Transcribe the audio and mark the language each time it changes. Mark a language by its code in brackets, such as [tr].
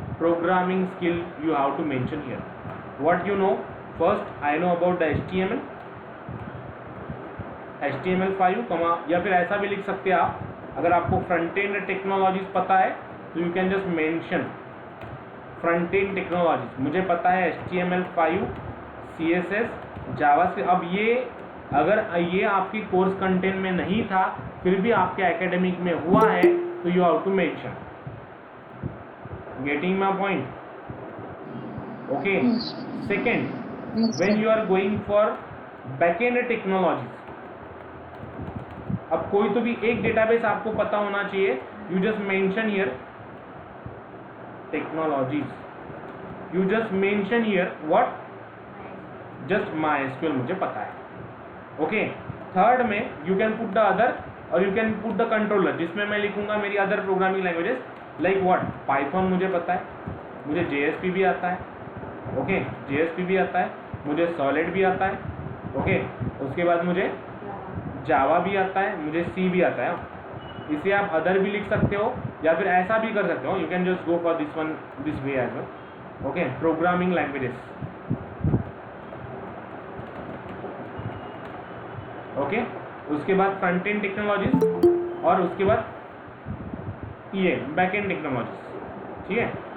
[en] Programming skill you have to mention here. What you know? First I know about the HTML5, [hi] या फिर ऐसा भी लिख सकते हैं आप, अगर आपको फ्रंट एंड टेक्नोलॉजीज पता है तो [en] You can just mention front end technologies. [hi] मुझे पता है HTML5, CSS, जावास्क्रिप्ट। अब ये अगर ये आपकी कोर्स कंटेंट में नहीं था फिर भी आपके एकेडमिक में हुआ है तो [en] You have to mention. Getting my point? Okay. Yes. Second, Yes, when sir. you are going for backend technologies, [hi] अब कोई तो भी एक डेटाबेस आपको पता होना चाहिए. [en] You just mention here technologies. You just mention here what? [hi] Just MySQL मुझे पता है. [en] Okay. Third में you can put the other और you can put the controller, [hi] जिसमें मैं लिखूंगा मेरी [en] other programming languages like what? [hi] Python मुझे पता है, मुझे JSP भी आता है. ओके, JSP भी आता है, मुझे सॉलिड भी आता है. ओके, उसके बाद मुझे जावा भी आता है, मुझे सी भी आता है. इसे आप अदर भी लिख सकते हो या फिर ऐसा भी कर सकते हो. [en] You can just go for this one this way as well. Okay, programming languages. [hi] Okay, उसके बाद फ्रंट एंड टेक्नोलॉजीज और उसके बाद ये बैक एंड टेक्नोलॉजीज. ठीक है.